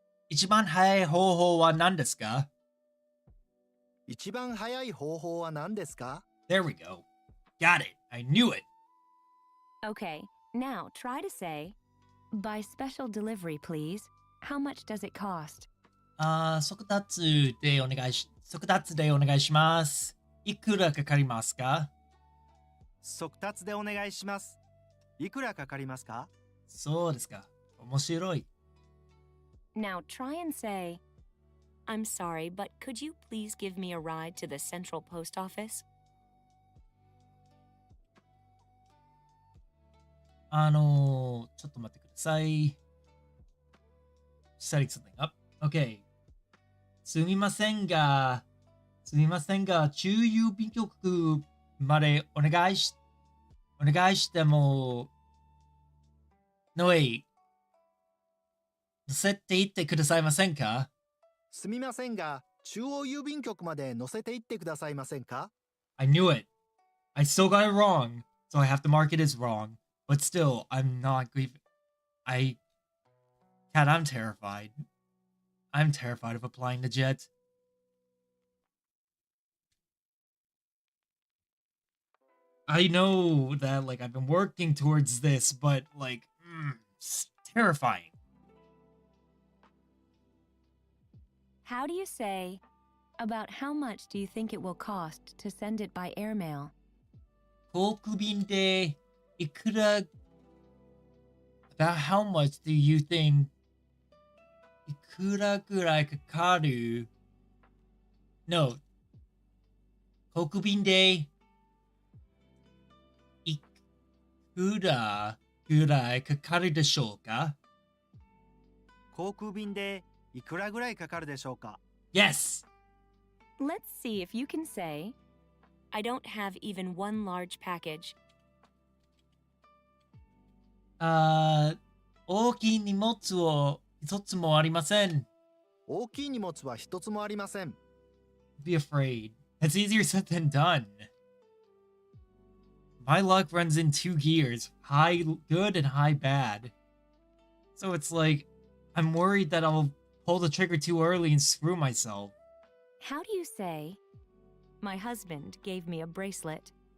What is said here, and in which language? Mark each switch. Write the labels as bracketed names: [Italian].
[Japanese] 一番早い方法は何ですか？一番早い方法は何ですか？ [English] There we go. Got it. I knew it. Okay, now try to say, by special delivery, please. How much does it cost? [Japanese] 速達でお願いします。いくらかかりますか？速達でお願いします。いくらかかりますか？そうですか。面白い。 [English] Now try and say, I'm sorry, but could you please give me a ride to the Central Post Office? [Japanese] ちょっと待ってください。 [English] Setting something up. Okay. [Japanese] すみませんが、中郵便局までお願いしても、 [English] No wait. [Japanese] 乗せていってくださいませんか？すみませんが、中央郵便局まで乗せていってくださいませんか？ [English] I knew it. I still got it wrong, so I have to mark it as wrong. But still, I'm not grieving. Cat, I'm terrified. I'm terrified of applying the jet. I know that, like, I've been working towards this, but, like, it's terrifying. How do you say, about how much do you think it will cost to send it by airmail? [Japanese] 航空便でいくら [English] About how much do you think [Japanese] いくらぐらいかかる No 航空便でいくらぐらいかかるでしょうか？航空便でいくらぐらいかかるでしょうか？ [English] Yes! Let's see if you can say, I don't have even one large package. [Japanese] 大きい荷物を一つもありません。大きい荷物は一つもありません。 [English] Be afraid. That's easier said than done. My luck runs in 2 gears, high good and high bad. So it's like, I'm worried that I'll pull the trigger too early and screw myself. How do you say, my husband gave me a bracelet?